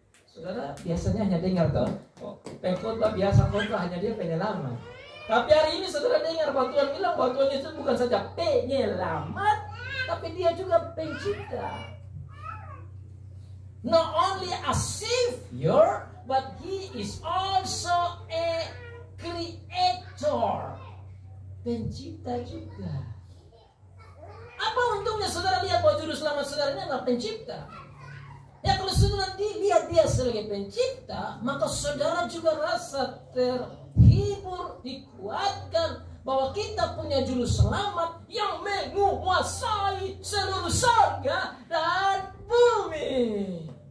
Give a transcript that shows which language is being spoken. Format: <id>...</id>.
<id>Saudara biasanya hanya dengar toh, pengkhotbah biasa khotbah hanya dia penyelamat. Tapi hari ini saudara dengar bahwa Tuhan bilang bahwa Tuhan Yesus bukan saja penyelamat, tapi dia juga pencipta.</id> <en>Not only a savior, but he is also a creator.</en> <id>Pencipta juga. Apa untungnya saudara lihat bahwa juru selamat saudara ini adalah pencipta? Ya kalau saudara lihat dia sebagai pencipta, maka saudara juga rasa terhibur, dikuatkan bahwa kita punya juru selamat yang menguasai seluruh surga dan bumi.</id>